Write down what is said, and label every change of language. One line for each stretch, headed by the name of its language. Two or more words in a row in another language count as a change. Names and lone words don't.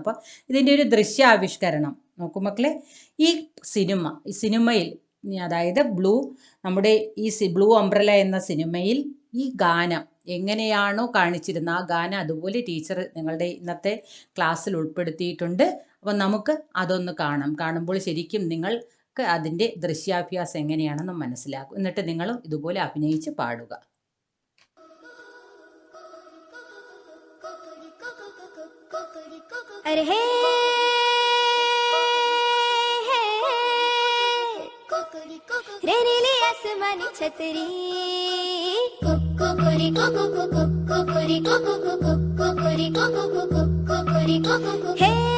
Malayalam: അപ്പോൾ ഇതിൻ്റെ ഒരു ദൃശ്യാവിഷ്കരണം നോക്കൂ മക്കളെ. ഈ സിനിമയിൽ അതായത് നമ്മുടെ ഈ ബ്ലൂ അംബ്രല എന്ന സിനിമയിൽ ഈ ഗാനം എങ്ങനെയാണോ കാണിച്ചിരുന്നത് ആ ഗാനം അതുപോലെ ടീച്ചർ നിങ്ങളുടെ ഇന്നത്തെ ക്ലാസ്സിൽ ഉൾപ്പെടുത്തിയിട്ടുണ്ട്. അപ്പോൾ നമുക്ക് അതൊന്ന് കാണുമ്പോൾ ശരിക്കും നിങ്ങൾ അതിൻ്റെ ദൃശ്യാഭ്യാസം എങ്ങനെയാണെന്ന് മനസ്സിലാക്കും. എന്നിട്ട് നിങ്ങളും ഇതുപോലെ അഭിനയിച്ച് പാടുക.
Hindi: अरे हे रे नीली आसमानी छतरी कोकोरी कोको कोको कोकोरी कोको कोको कोकोरी कोको कोको कोकोरी कोको हे